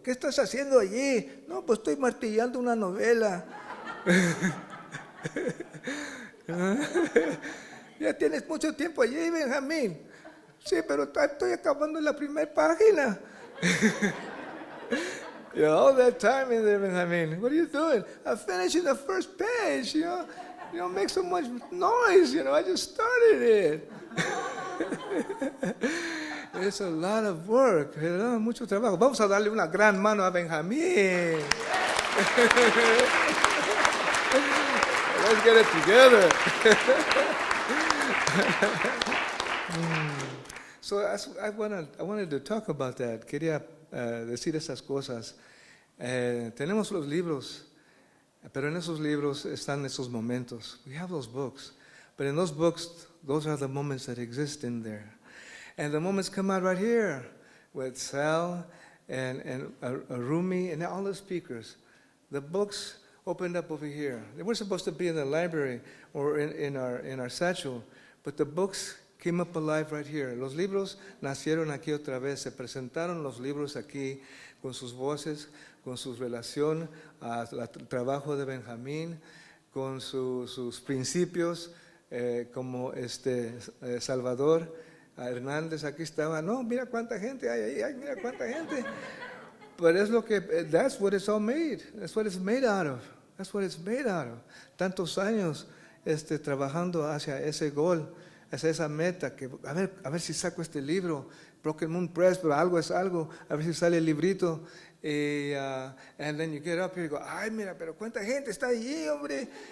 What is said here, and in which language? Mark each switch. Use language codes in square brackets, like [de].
[es] ¿Qué estás haciendo allí? No, pues estoy martillando una novela. Ya tienes mucho tiempo allí, Benjamín. Sí, pero estoy acabando la primera página. [en] You know, all that time in there, Benjamin. What are you doing? I'm finishing the first page, you know. You don't make so much noise, you know. I just started it. It's a lot of work, [es] ¿verdad? Mucho trabajo. Vamos a darle una gran mano a Benjamín. [en] Let's get it together. So I wanted to talk about that. [es] Quería decir esas cosas. Tenemos los libros, pero en esos libros están esos momentos. [en] We have those books. But in those books, those are the moments that exist in there. And the moments come out right here with Sal and Rumi and all the speakers. The books opened up over here. They were supposed to be in the library or in our satchel, but the books came up alive right here. [es] Los libros nacieron aquí otra vez. Se presentaron los libros aquí con sus voces, con su relación al trabajo de Benjamín, con sus principios, como Salvador Hernández aquí estaba. No, mira cuánta gente hay ahí, mira cuánta gente. Pero es lo que, [en] that's what it's all made. That's what it's made out of. That's what it's made out of. [es] Tantos años trabajando hacia ese gol, hacia esa meta, que a ver si saco este libro, Broken Moon Press, pero algo es algo, a ver si sale el librito. [en] And then you get up here [es] y go, ay, mira, pero cuánta gente está allí, hombre.